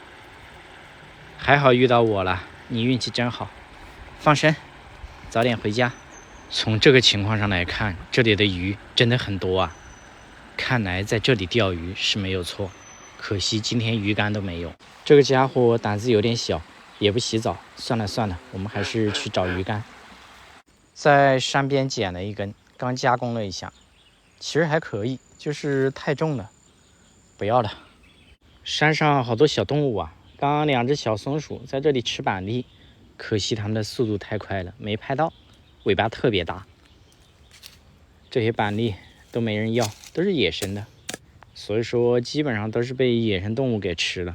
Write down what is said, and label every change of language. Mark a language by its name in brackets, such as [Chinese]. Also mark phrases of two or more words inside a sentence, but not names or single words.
[Chinese] 還好遇到我了，你運氣真好。放生，早點回家。從這個情況上來看，這裡的魚真的很多啊。看來在這裡釣魚是沒有錯，可惜今天魚竿都沒有。這個家伙膽子有點小，也不洗澡。算了算了，我們還是去找魚竿。在山邊撿了一根，剛加工了一下，其實還可以，就是太重了。不要了。山上好多小動物啊，剛剛兩隻小松鼠在這裡吃板栗，可惜它們的速度太快了，沒拍到，尾巴特別大。這些板栗都沒人要，都是野生的， 所以說基本上都是被野生动物給吃了。